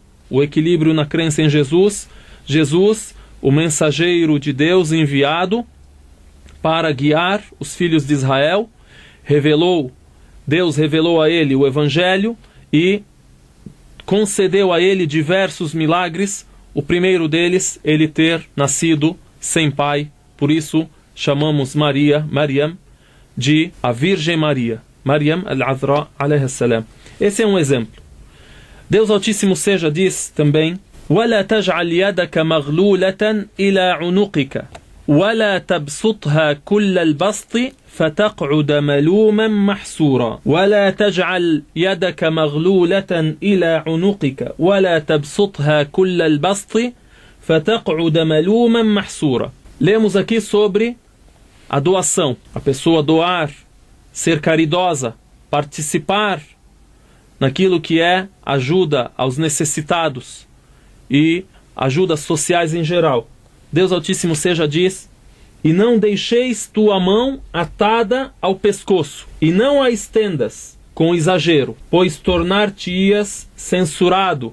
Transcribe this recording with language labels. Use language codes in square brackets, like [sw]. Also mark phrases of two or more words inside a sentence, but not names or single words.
[pt] O equilíbrio na crença em Jesus. Jesus, o mensageiro de Deus enviado para guiar os filhos de Israel, Deus revelou a ele o Evangelho e concedeu a ele diversos milagres. O primeiro deles, ele ter nascido sem pai. Por isso chamamos Maryam, de a Virgem Maria. [ar] مريم العذراء عليه السلام. [pt] Esse é um exemplo. Deus Altíssimo seja diz também: [ar] وَلَا تَجْعَلْ يَدَكَ مَغْلُولَةً إِلَى عُنُقِكَ وَلَا تَبْسُطْهَا كُلَّ الْبَسْطِ فَتَقْعُدَ مَلُومًا مَحْسُورًا وَلَا تَجْعَلْ يَدَكَ مَغْلُولَةً إِلَى عُنُقِكَ وَلَا تَبْسُطْهَا كُلَّ الْبَسْطِ فَتَقْعُدَ مَلُومًا مَحْسُورًا. [pt] Lemos aqui sobre a doação. A pessoa doar, ser caridosa, participar naquilo que é ajuda aos necessitados e ajudas sociais em geral. Deus Altíssimo seja diz: e não deixeis tua mão atada ao pescoço, e não a estendas com exagero, pois tornar-te-ias censurado.